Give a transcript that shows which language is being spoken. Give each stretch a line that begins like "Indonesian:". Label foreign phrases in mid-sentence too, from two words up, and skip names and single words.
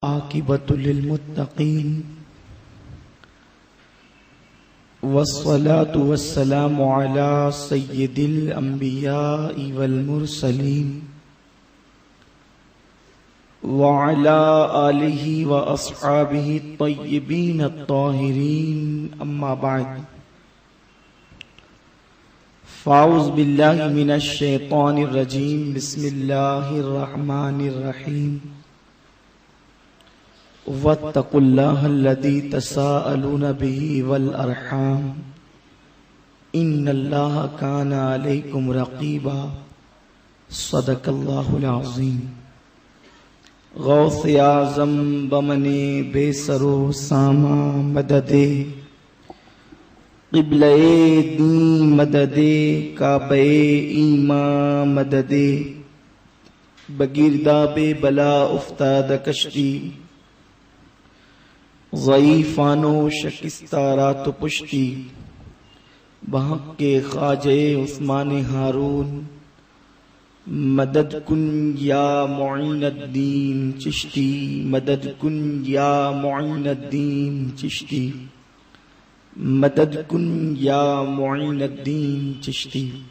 Arabic: والعاقبۃ للمتقین والصلاة والسلام علی سید الانبیاء والمرسلین وعلی آلہ واصحابہ الطیبین الطاہرین، اما بعد فاعوذ باللہ من الشیطان الرجیم، بسم اللہ الرحمن الرحیم، واتقوا اللہ الذی تساءلون بہ والارحام ان اللہ کان علیکم رقیبا، صدق اللہ العظیم۔
Persian: غوث اعظم بمنے بے سرو ساما مددے، قبلہ دین مددے، کعبہ ایمان مددے، بگرداب بلا افتاد کشتی، ضعیفانو شکستہ رات پشتی، بحق کے خواجہ عثمان ہارون، مدد کن یا معین الدین چشتی، مدد کن یا معین الدین چشتی، مدد کن یا معین الدین چشتی۔